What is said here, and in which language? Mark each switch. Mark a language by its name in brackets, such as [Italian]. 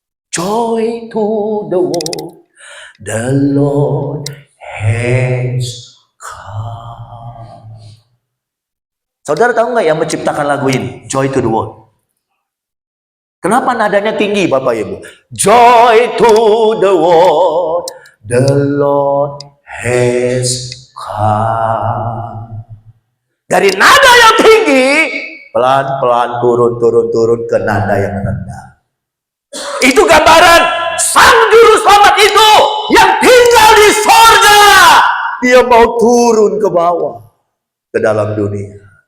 [English] Joy to the world, the Lord has come. [Indonesian] Saudara tahu nggak yang menciptakan lagu ini? Joy to the world. Kenapa nadanya tinggi Bapak Ibu? [English] Joy to the world, the Lord has come. [Indonesian] Dari nada yang tinggi, pelan-pelan turun ke nada yang rendah. Itu gambaran Sang Juru Selamat itu yang tinggal di sorga. Dia mau turun ke bawah, ke dalam dunia.